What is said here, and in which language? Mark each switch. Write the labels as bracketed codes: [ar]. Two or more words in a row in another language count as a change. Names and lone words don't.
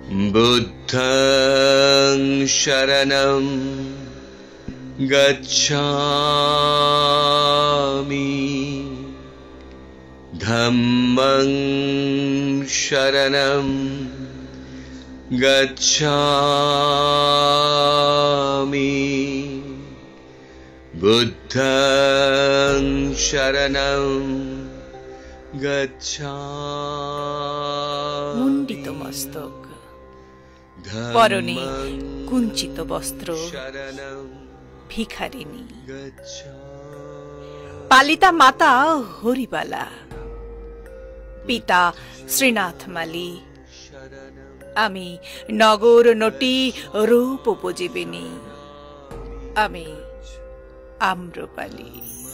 [pi] বুদ্ধং শরণং গচ্ছামি ধম্মং শরণং গচ্ছামি বুদ্ধং শরণং গচ্ছামি। [bn] মুণ্ডিত মস্তক, পরনে কুঞ্চিত বস্ত্র, ভিখারিণী। পালিতা মাতা হরিবালা, পিতা শ্রীনাথ মালি। আমি নগর নটি রূপ উপজীবিনী, আমি আম্রপালি।